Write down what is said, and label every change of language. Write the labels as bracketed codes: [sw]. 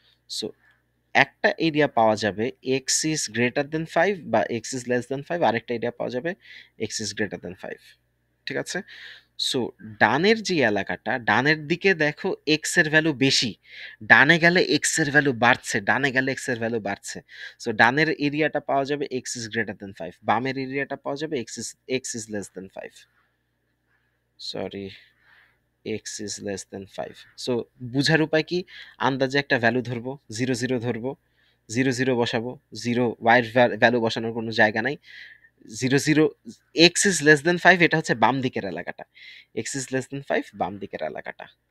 [bn] So একটা area পাওয়া যাবে [en] x is greater than 5 [bn] বা x ইজ লেস দেন 5, আরেকটা এরিয়া পাওয়া যাবে x ইজ গ্রেটার দেন 5। ঠিক আছে? সো ডানের যে এলাকাটা, ডানের দিকে দেখো x এর ভ্যালু বেশি, ডানে গেলে x এর ভ্যালু বাড়ছে, ডানে গেলে x এর ভ্যালু বাড়ছে। সো ডানের এরিয়াটা পাওয়া যাবে [en] x is greater than 5, [bn] বামের এরিয়াটা পাওয়া যাবে [en] x is less than 5। Sorry, x is less than 5। [bn] So বুঝার উপায় কি, আন্দাজে একটা ভ্যালু ধরবো, 0 0 ধরবো, 0 0 বসাবো, 0 y এর ভ্যালু বসানোর কোনো জায়গা নাই, 0 0, [en] x is less than 5 [bn] এটা হচ্ছে বাম দিকের এলাকাটা, x is less than 5 বাম দিকের এলাকাটা।